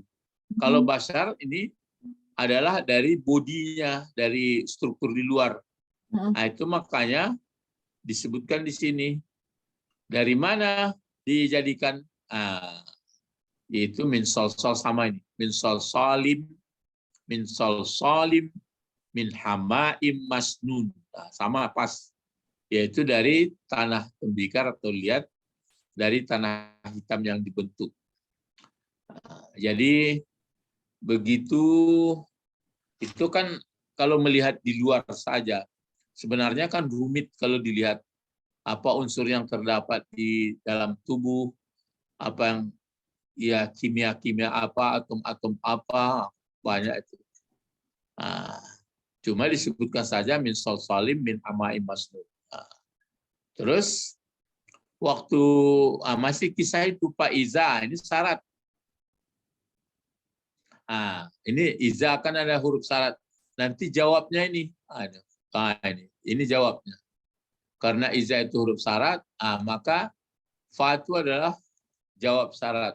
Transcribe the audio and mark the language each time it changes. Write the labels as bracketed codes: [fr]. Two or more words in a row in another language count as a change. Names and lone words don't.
[id] Kalau basyar ini adalah dari bodinya, dari struktur di luar. Itu makanya disebutkan di sini. Dari mana dijadikan? Yaitu [ar] من صلصال, [id] sama ini. [ar] من صلصال من حمإ مسنون. [id] Sama pas. Yaitu dari tanah tembikar atau liat, dari tanah hitam yang dibentuk. Jadi begitu Itu kan kalau melihat di luar saja, sebenarnya kan rumit kalau dilihat apa unsur yang terdapat di dalam tubuh, apa yang ya kimia-kimia apa, atom-atom apa, banyak itu. Nah, cuma disebutkan saja [ar] من صلصال من حمإ مسنون. [id] Nah, terus waktu masih kisah itu Pak Iza, ini syarat. Ini Iza kan ada huruf syarat. Nanti jawabnya ini. Ini jawabnya. Karena Iza itu huruf syarat, maka fa itu adalah jawab syarat.